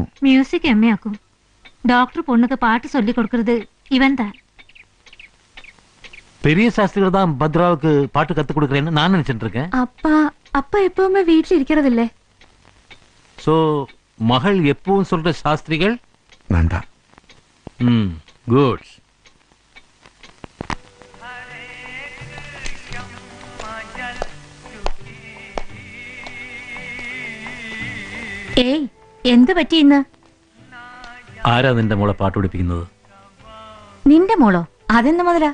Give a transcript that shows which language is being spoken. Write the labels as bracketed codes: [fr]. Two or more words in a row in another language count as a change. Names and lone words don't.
[en] music MA [ta] டாக்டர் பொண்ணுக்கு பாட்டு சொல்லி கொடுக்கறது இவன் தான். பெரிய சாஸ்திரிகள் தான் பத்ராவுக்கு பாட்டு கத்து கொடுக்குறேன்னு நான் நினைச்சிட்டு இருக்கேன். அப்பா எப்பவுமே வீட்டுல இருக்கிறது இல்ல. சோ மகள் எப்பவும் சொல்ற சாஸ்திரிகள் நான் தான். குட். [ml] ഏയ് എന്ത് പറ്റി ഇന്ന്? ആരാ നിന്റെ മോളെ പാട്ട് പഠിപ്പിക്കുന്നത്? നിന്റെ മോളോ? അതെന്ത് മുതലാ?